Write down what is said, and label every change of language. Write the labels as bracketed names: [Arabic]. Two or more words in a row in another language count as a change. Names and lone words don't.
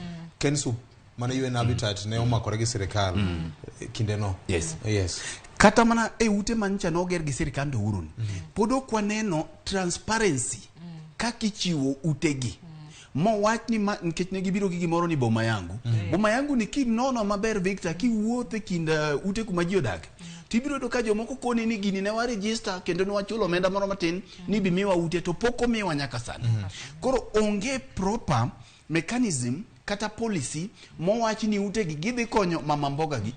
[Luo (Kenya and Tanzania)] Kensu mane UN Habitat ne omakore gi sirkal kinde no. [English] Yes. Yes. [Luo (Kenya and Tanzania)] Kata mana e ute mancha noger gi sirkand Uhuru ni. Pod ok waneno transparency kaka ichiwo utegi. Mo wach ni nikech ne gibiro gi gimoro ni boma yangu. Boma yangu ni kinono maber Victor kiwuothe kind ute kuma ji odak. Tibiro do ka jomoko koni ni gini ne wa register kendo ne wachulo omenda moro matin ni bimiwa ute to pok omiwa nyaka sani. Koro onge [English] proper mechanism [Luo (Kenya and Tanzania)] kata policy mo wach ni ute gi gidhi konyo [Swahili] mama mboga [Luo (Kenya and Tanzania)] gi.